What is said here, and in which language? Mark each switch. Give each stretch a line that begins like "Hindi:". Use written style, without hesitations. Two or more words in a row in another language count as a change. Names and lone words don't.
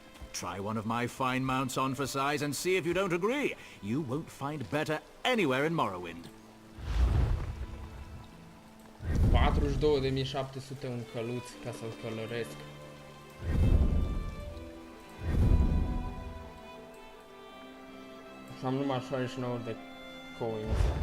English: Try one of my fine mounts on for size and see if you don't agree. You won't find better anywhere in Morrowind.
Romanian: 42.700 un căluț ca să-l călăresc. Și am numai 69 de coins.